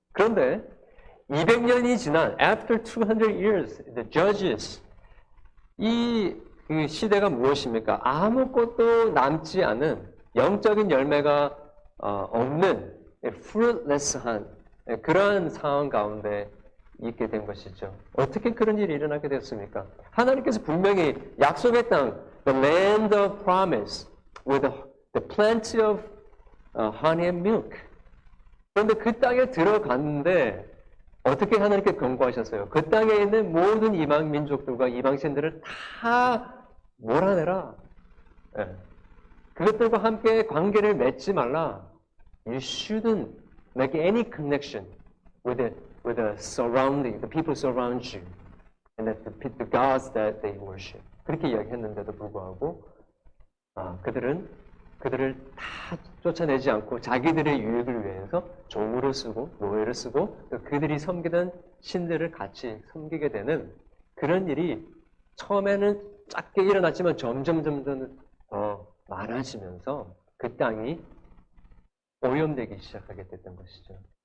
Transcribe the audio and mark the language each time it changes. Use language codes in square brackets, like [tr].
[ko] 그런데 200년이 지난 [en] after 200 years, the judges [ko] 이 시대가 무엇입니까? 아무것도 남지 않은 영적인 열매가 없는 fruitless한 그러한 상황 가운데 있게 된 것이죠. 어떻게 그런 일이 일어나게 됐습니까? 하나님께서 분명히 약속의 땅, [en] the land of promise, with the plenty of honey and milk. [ko] 그런데 그 땅에 들어갔는데 어떻게 하나님께 경고하셨어요? 그 땅에 있는 모든 이방 민족들과 이방 신들을 다 몰아내라. 네. 그것들과 함께 관계를 맺지 말라. [en] You shouldn't make any connection with the surrounding, the people surround you, and the gods that they worship. [ko] 그렇게 이야기했는데도 불구하고 그들을 다 쫓아내지 않고 자기들의 유익을 위해서 종으로 쓰고 노예를 쓰고 그들이 섬기던 신들을 같이 섬기게 되는 그런 일이 처음에는 작게 일어났지만 점점 더 많아지면서 그 땅이 오염되기 시작하게 됐던 것이죠.